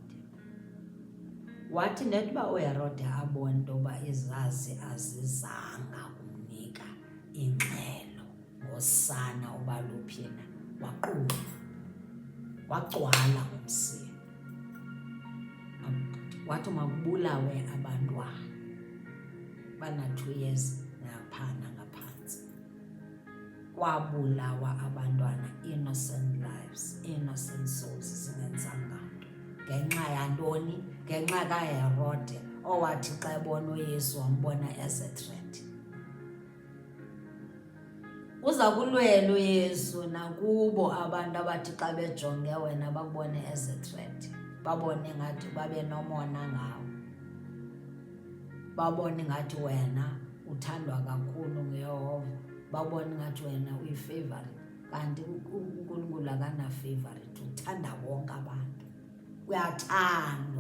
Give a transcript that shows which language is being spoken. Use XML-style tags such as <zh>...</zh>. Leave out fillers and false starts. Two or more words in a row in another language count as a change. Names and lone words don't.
<xh>Wathi netoba uHerode abone into yoba izazi azizanga kumnika ingxelo ngosana uba luphi na, waqula, wagcwala ngumsindo. Wathi makubulawe abantwana bana-2 years naphana ngaphantsi. Kwabulawa abantwana,</xh> <en>innocent lives, innocent souls,</en> <xh>zingenzanga nto. Ngenxa yantoni? Ngenxa kaHerode owathi xa ebona uYesu wambona</xh> <en>as a threat.</en> <xh>uza kulwela uYesu nakubo abantu abathi xa bejonge wena bakubone</xh> <en>as a threat,</en> <xh>babone ngathi babe nomona ngawo, babone ngathi wena uthandwa kakhulu nguYehova, babone ngathi wena uyi-favorite. Kanti uNkulunkulu akana-favorite, uthanda wonke abantu, uyathandwa.</xh>